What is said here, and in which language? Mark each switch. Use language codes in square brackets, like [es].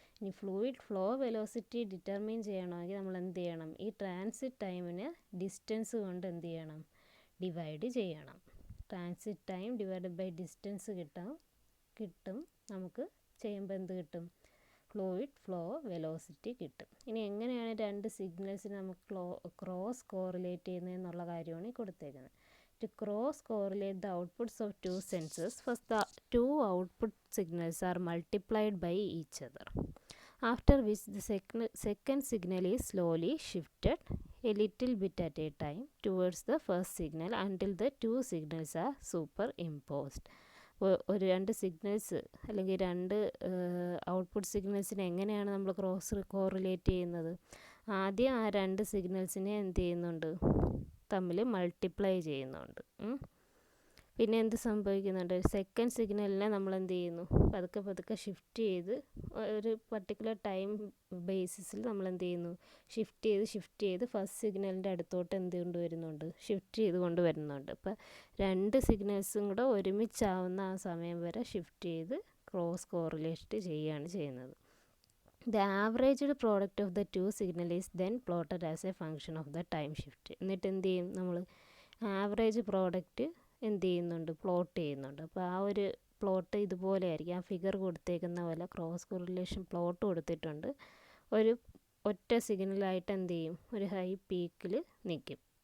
[ml] ഇനി fluid flow velocity determine ചെയ്യണമെങ്കിൽ നമ്മൾ എന്ത് ചെയ്യണം, ഈ ട്രാൻസിറ്റ് ടൈമിന് ഡിസ്റ്റൻസ് കൊണ്ട് എന്ത് ചെയ്യണം, ഡിവൈഡ് ചെയ്യണം. Transit time divide by distance കിട്ടും നമുക്ക് ചെയ്യുമ്പോൾ എന്ത് കിട്ടും, ഫ്ലൂയിഡ് ഫ്ലോ വെലോസിറ്റി കിട്ടും. ഇനി എങ്ങനെയാണ് 2 സിഗ്നൽസിന് നമുക്ക് ക്രോസ് കോറിലേറ്റ് ചെയ്യുന്നതെന്നുള്ള കാര്യമാണ് ഈ കൊടുത്തേക്കുന്നത്. [en] To cross correlate the outputs of 2 sensors, first the 2 output signals are multiplied by each other, after which the second signal is slowly shifted a little bit at a time towards the first signal until the 2 signals are superimposed. [ml] ഒരു 2 signals അല്ലെങ്കിൽ 2 output സിഗ്നൽസിനെ എങ്ങനെയാണ് നമ്മൾ cross correlate ചെയ്യുന്നത്, ആദ്യം ആ 2 സിഗ്നൽസിനെ എന്ത് ചെയ്യുന്നുണ്ട്, തമ്മിൽ മൾട്ടിപ്ലൈ ചെയ്യുന്നുണ്ട്. പിന്നെ എന്ത് സംഭവിക്കുന്നുണ്ട്, സെക്കൻഡ് സിഗ്നലിനെ നമ്മൾ എന്ത് ചെയ്യുന്നു, പതുക്കെ ഷിഫ്റ്റ് ചെയ്ത് ഒരു പർട്ടിക്കുലർ ടൈം ബേസിസിൽ നമ്മൾ എന്ത് ചെയ്യുന്നു, ഷിഫ്റ്റ് ചെയ്ത് ഫസ്റ്റ് സിഗ്നലിൻ്റെ അടുത്തോട്ട് എന്ത് കൊണ്ടുവരുന്നുണ്ട്, ഷിഫ്റ്റ് ചെയ്ത് കൊണ്ടുവരുന്നുണ്ട്. അപ്പോൾ 2 സിഗ്നൽസും കൂടെ ഒരുമിച്ചാവുന്ന ആ സമയം വരെ ഷിഫ്റ്റ് ചെയ്ത് ക്രോസ് കോറിലേറ്റ് ചെയ്യുകയാണ് ചെയ്യുന്നത്. [en] The averaged product of the 2 signal is then plotted as a function of the time shift. [ml] എന്നിട്ട് എന്ത് ചെയ്യും, നമ്മൾ ആവറേജ് പ്രോഡക്റ്റ് എന്ത് ചെയ്യുന്നുണ്ട്, പ്ലോട്ട് ചെയ്യുന്നുണ്ട്. അപ്പോൾ ആ ഒരു പ്ലോട്ട് ഇതുപോലെ ആയിരിക്കും, ആ ഫിഗർ കൊടുത്തേക്കുന്ന പോലെ ക്രോസ് കോറിലേഷൻ പ്ലോട്ട് കൊടുത്തിട്ടുണ്ട്. ഒരു ഒറ്റ സിഗ്നലായിട്ട് എന്ത് ചെയ്യും, ഒരു ഹൈ പീക്കിൽ നിൽക്കും.